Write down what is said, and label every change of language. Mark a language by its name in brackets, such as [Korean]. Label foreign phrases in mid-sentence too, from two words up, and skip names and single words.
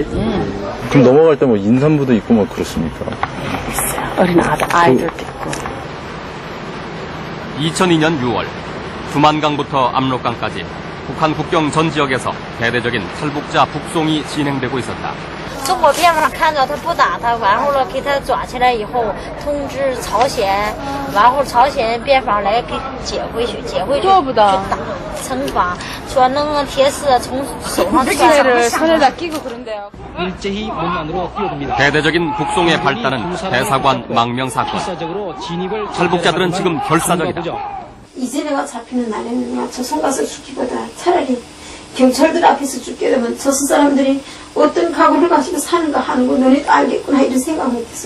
[Korean] 그럼 넘어갈 때 뭐 인삼부도 있고 뭐 그렇습니까? 어린 아이들도 있고. 2002년 6월 두만강부터 압록강까지 북한 국경 전 지역에서 대대적인 탈북자 북송이 진행되고 있었다. [Chinese] 中国边防看着他不打他，完后了给他抓起来以后，通知朝鲜，完后朝鲜边防来给接回去，接回去去打惩罚，说能铁丝从手上穿上。 [Korean] 손에다 끼고 그런데요. 일제히 문안으로 뛰어듭니다. 대대적인 북송의 발단은 대사관 망명 사건. 탈북자들은 지금 결사적이다. 이제 내가 잡히는 날에는 조선 가서 죽기보다 차라리 경찰들 앞에서 죽게 되면 조선 사람들이 어떤 각오를 가지고 사는가 하는 거 너네도 알겠구나 이런 생각을 했어요.